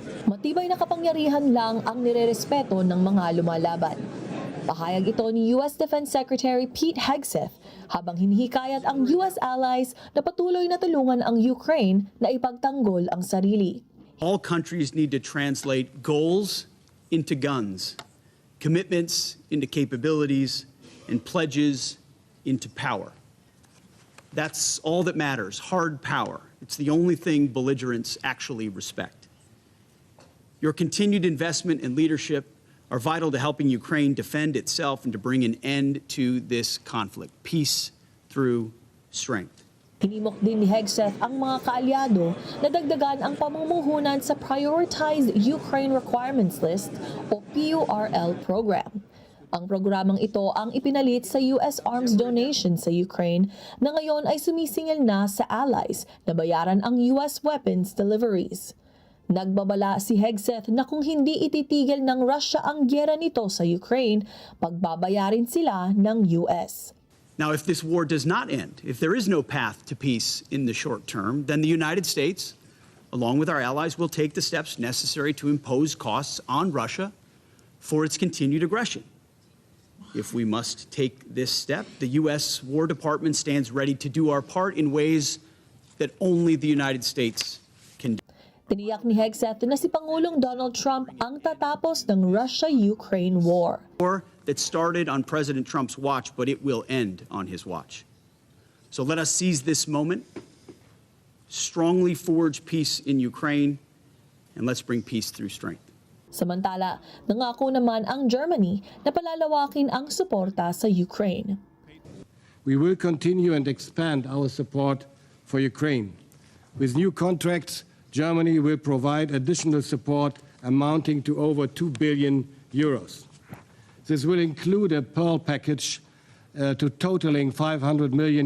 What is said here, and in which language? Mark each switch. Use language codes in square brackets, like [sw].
[tl] Matibay na kapangyarihan lang ang nirerespeto ng mga lumalaban. Pahayag ito ni U.S. Defense Secretary Pete Hegseth habang hinihikayat ang U.S. allies na patuloy na tulungan ang Ukraine na ipagtanggol ang sarili. [en] All countries need to translate goals into guns, commitments into capabilities, and pledges into power. That's all that matters, hard power. It's the only thing belligerents actually respect. Your continued investment and leadership are vital to helping Ukraine defend itself and to bring an end to this conflict. Peace through strength. [tl] Hinimok din ni Hegseth ang mga kaalyado na dagdagan ang pamumuhunan sa Prioritized Ukraine Requirements List o PURL program. Ang programang ito ang ipinalit sa US arms donation sa Ukraine na ngayon ay sumisingil na sa allies na bayaran ang US weapons deliveries. Nagbabala si Hegseth na kung hindi ititigil ng Russia ang gyera nito sa Ukraine, pagbabayarin sila ng US. [en] Now, if this war does not end, if there is no path to peace in the short term, then the United States, along with our allies, will take the steps necessary to impose costs on Russia for its continued aggression. If we must take this step, the U.S. War Department stands ready to do our part in ways that only the United States can do. [tl] Tiniyak ni Hegseth na si Pangulong Donald Trump ang tatapos ng Russia-Ukraine war. [en] War that started on President Trump's watch, but it will end on his watch. So let us seize this moment, strongly forge peace in Ukraine, and let's bring peace through strength. [tl] Samantala, nangako naman ang Germany na palalawakin ang suporta sa Ukraine. [en] We will continue and expand our support for Ukraine. With new contracts, Germany will provide additional support amounting to over 2 billion euros. This will include a Pearl package to totaling $500 million.